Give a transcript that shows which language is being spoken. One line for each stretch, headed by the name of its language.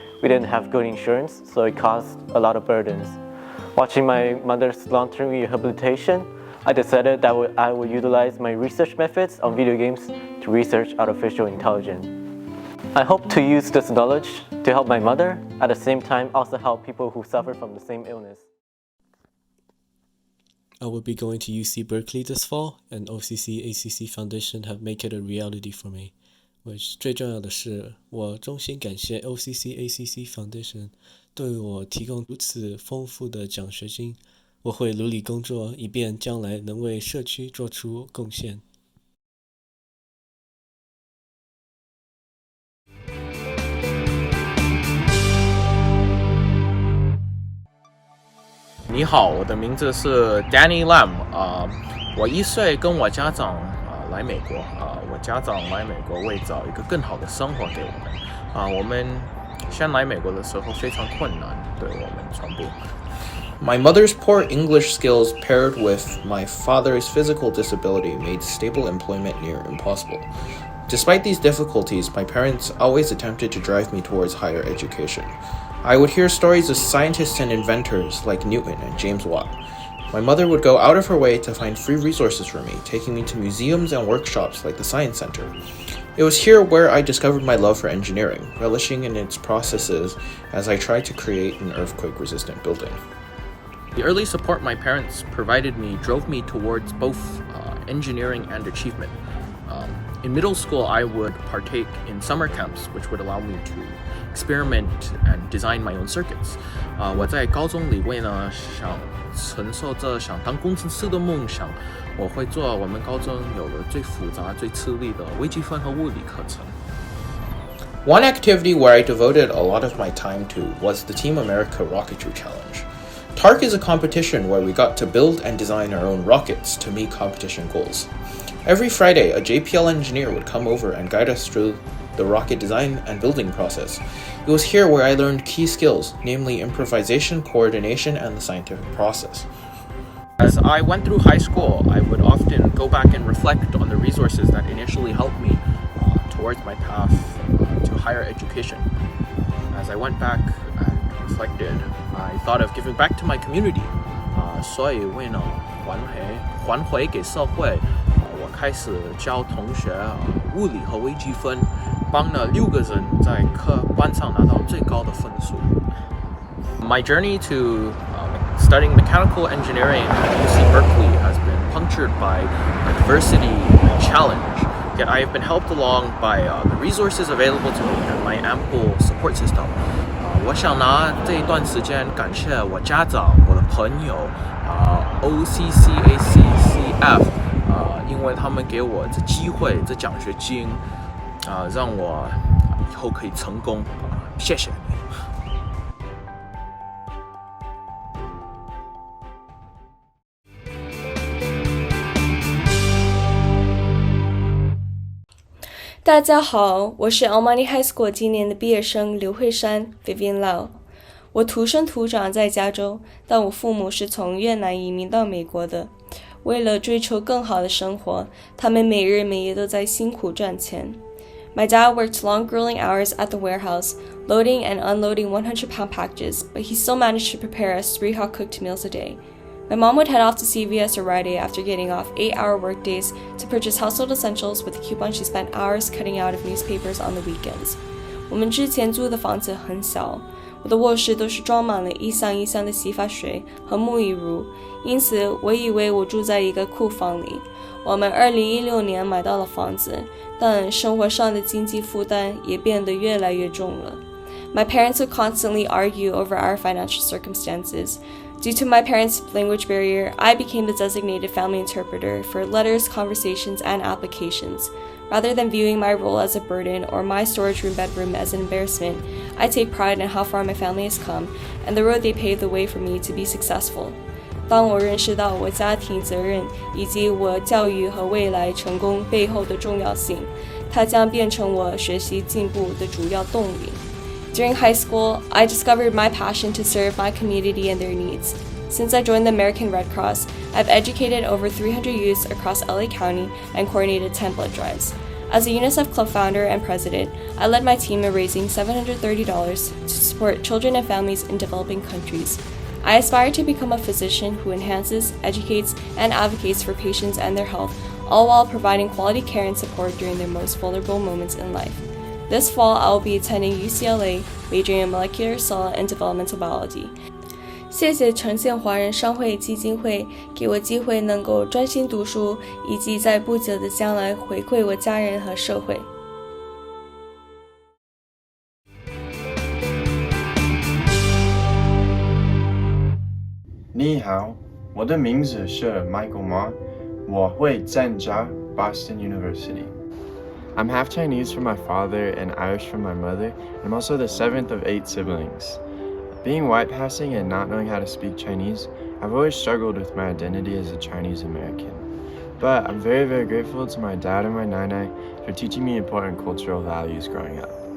English: We didn't have good insurance, so it caused a lot of burdens. Watching my mother's long-term rehabilitation, I decided that I would utilize my research methods on video games to research artificial intelligence. I hope to use this knowledge to help my mother, at the same time also help people who suffer from the same illness. I will be going to UC Berkeley this fall, and OCCACC Foundation have made it a reality for me. which
Chinese: 最重要的是，我衷心感谢 OCCACC Foundation 对我提供如此丰富的奖学金。我会努力工作，以便将来能为社区做出贡献。你好，我的名字是 Danny Lam。我1岁跟我家长来美国。我家长来美国为找一个更好的生活给我们。我们先来美国的时候非常困难，对我们全部。
English: My mother's poor English skills paired with my father's physical disability made stable employment near impossible. Despite these difficulties, my parents always attempted to drive me towards higher education. I would hear stories of scientists and inventors like Newton and James Watt. My mother would go out of her way to find free resources for me, taking me to museums and workshops like the Science Center. It was here where I discovered my love for engineering, relishing in its processes as I tried to create an earthquake-resistant building. The early support my parents provided me drove me towards both engineering and achievement. In middle school, I would partake in summer camps, which would allow me to experiment and design my own circuits.
Chinese: 我在高中里为呢想承受着想当工程师的梦想，我会做我们高中有了最复杂、最吃力的微积分和物理课程。
English: One activity where I devoted a lot of my time to was the Team America Rocketry Challenge. TARC is a competition where we got to build and design our own rockets to meet competition goals. Every Friday, a JPL engineer would come over and guide us through the rocket design and building process. It was here where I learned key skills, namely improvisation, coordination, and the scientific process. As I went through high school, I would often go back and reflect on the resources that initially helped me towards my path to higher education. As I went back and reflected, I thought of giving back to my community.
Chinese: 所以为了还回给社会，我开始教同学物理和微积分，帮了6个人在班上拿到最高的分数。
English: My journey to studying mechanical engineering at UC Berkeley has been punctured by adversity and challenge, yet I have been helped along by the resources available to me and my ample support system.
Chinese: 我想拿这一段时间感谢我家长、我的朋友OCCACCF 因为他们给我这机会、这奖学金让我以后可以成功谢谢你。大家好，我是 Almani High School 今年的毕业生刘慧珊 Vivian Lau。我土生土长在加州，但我父母是从越南移民到美国的。为了追求更好的生活，他们每日每夜都在辛苦赚钱。
English: My dad worked long grueling hours at the warehouse, loading and unloading 100-pound packages, but he still managed to prepare us 3 hot-cooked meals a day. My mom would head off to CVS or Rite Aid after getting off 8-hour workdays to purchase household essentials with a coupon she spent hours cutting out of newspapers on the weekends.
Chinese: 我们之前租的房子很小，我的卧室都是装满了一箱一箱的洗发水和沐浴乳，因此我以为我住在一个库房里。我们2016年买到了房子，但生活上的经济负担也变得越来越重了。
English: My parents would constantly argue over our financial circumstances. Due to my parents' language barrier, I became the designated family interpreter for letters, conversations, and applications. Rather than viewing my role as a burden or my storage room bedroom as an embarrassment, I take pride in how far my family has come and the road they paved the way for me to be successful.
Chinese: 当我认识到我家庭责任以及我教育和未来成功背后的重要性，它将变成我学习进步的主要动力。
English: During high school, I discovered my passion to serve my community and their needs. Since I joined the American Red Cross, I've educated over 300 youths across LA County and coordinated 10 blood drives. As a UNICEF Club founder and president, I led my team in raising $730 to support children and families in developing countries. I aspire to become a physician who enhances, educates, and advocates for patients and their health, all while providing quality care and support during their most vulnerable moments in life. This fall, I will be attending UCLA, majoring in molecular cell and developmental biology.
Chinese: 谢谢呈现华人商会基金会给我机会能够专心读书，以及在不久的将来回馈我家人和社会。你好，我的名字是 Michael Ma， 我会参加 Boston University.
English: I'm half Chinese from my father and Irish from my mother, and I'm also the 7th of 8 siblings. Being white passing and not knowing how to speak Chinese, I've always struggled with my identity as a Chinese American. But I'm very, very grateful to my dad and my nanai for teaching me important cultural values growing up.